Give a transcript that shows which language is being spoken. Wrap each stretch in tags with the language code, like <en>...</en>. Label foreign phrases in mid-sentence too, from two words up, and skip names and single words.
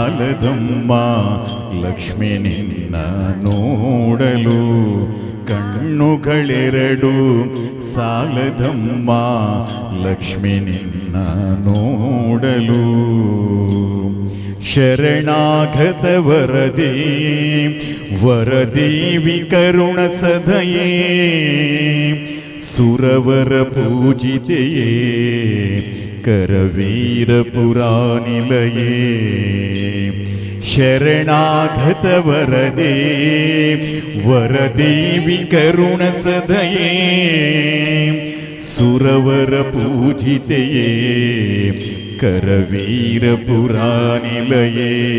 <kn>ಸಾಲದಮ್ಮ ಲಕ್ಷ್ಮಿ ನಿನ್ನ ನೋಡಲು ಕಣ್ಣುಗಳೆರಡು ಕಣ್ಣುಗಳೆರಡು ಸಾಲದಮ್ಮ ಲಕ್ಷ್ಮಿ ನಿನ್ನ ನೋಡಲು.</kn> <sa>ಶರಣಾಗತ ವರದೇ ವರದೇವಿ ಕರುಣ ಸದಯೇ ಸುರವರ ಪೂಜಿತೆಯೇ ಕರವೀರ ಪುರಾನಿಲಯೇ. ಶರಣಾಗತ ವರದೇ ವರದೇವಿ ಕರುಣ ಸದಯೇ ಸುರವರ ಪೂಜಿತೆಯೇ ಕರವೀರ ಪುರಾನಿಲಯೇ.</sa>